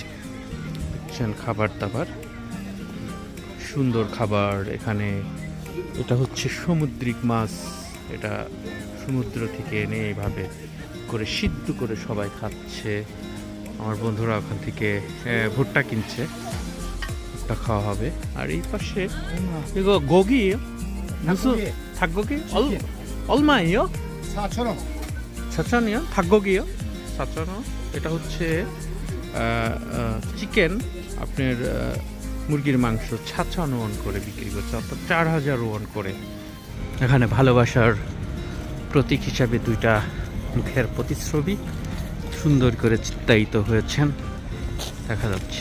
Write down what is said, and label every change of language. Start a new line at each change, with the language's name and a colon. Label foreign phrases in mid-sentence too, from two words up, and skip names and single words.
Bangla: দেখছেন খাবার দাবার, সুন্দর খাবার এখানে। এটা হচ্ছে সামুদ্রিক মাছ, এটা সমুদ্র থেকে এনে এইভাবে করে সিদ্ধ করে সবাই খাচ্ছে। আমার বন্ধুরা ওখান থেকে ভুট্টা কিনছে, ভুট্টা খাওয়া হবে। আর এই পাশে
Korean: 이거 고기예요? 무슨 닭고기? 얼마예요? 4,000원. 4,000원이요? 닭고기요? 4,000원?
Bangla: এটা হচ্ছে চিকেন, আপনার মুরগির মাংস 4,000 করে বিক্রি করছে, অর্থাৎ 4,000 ওয়ান করে। এখানে ভালোবাসার প্রতীক হিসাবে দুইটা মুখের প্রতিচ্ছবি সুন্দর করে চিত্রায়িত হয়েছেন, দেখা যাচ্ছে।